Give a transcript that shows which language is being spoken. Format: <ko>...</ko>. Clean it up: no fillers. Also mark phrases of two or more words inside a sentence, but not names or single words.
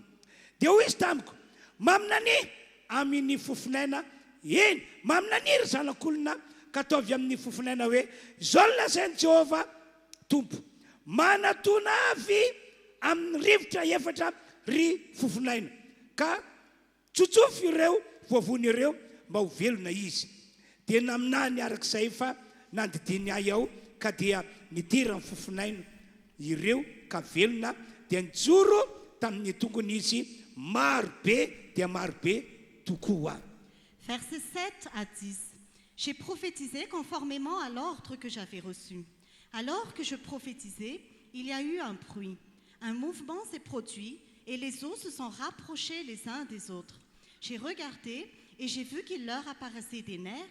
<mg>Dia hoy izy tamiko, maminany amin'ny fofinaina, eny maminany ry zanak'olona ka ataovy amin'ny fofinaina hoe, izao no lazainy Jehovah tompo, manatona avy amin'ny rivotra efatra ry fofinaina, ka tsotsofo ireo voavony ireo mba ho velona izy. Dia naminany arak'izay efa nandidiny ahy aho ka dia nidira ny fofinaina ireo ka velona, dia nijoro tamin'ny tongony izy marobe dia marobe tokoa.</mg> <fr>Versets 7 à 10. J'ai prophétisé conformément à l'ordre que j'avais reçu. Alors que je prophétisais, il y a eu un bruit. Un mouvement s'est produit et les eaux se sont rapprochées les uns des autres. J'ai regardé et j'ai vu qu'il leur apparaissait des nerfs.</fr>